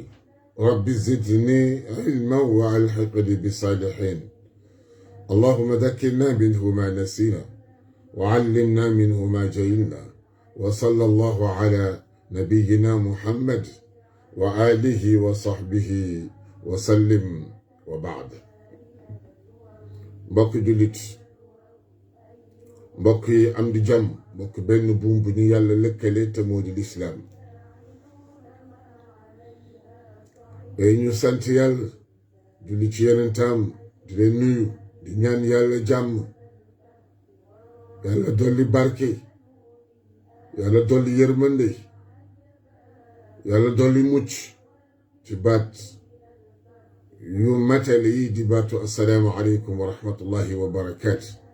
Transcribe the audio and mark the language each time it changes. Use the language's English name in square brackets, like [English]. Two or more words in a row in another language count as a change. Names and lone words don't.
[Arabic] رب زدني علما وألحقني بالصالحين. اللهم ذكرنا منه ما نسينا وعلمنا منه ما جهلنا. وصلى الله على نبينا محمد وآله وصحبه وسلم وبعد. [Wolof] mbokk jullit, mbokk yi am di jàmm, mbokk benn buum bu ñu yàlla lëkkale te moo di lislaam. tey ñu sant yàlla, julli ci yonentam, di leen nuyu, di ñaan yàlla jàmm, yàlla dolli barke, yàlla dolli yërmande, yàlla dolli mucc ci baat yu matale yi di baatu [Arabic] السلام عليكم ورحمة الله وبركاته.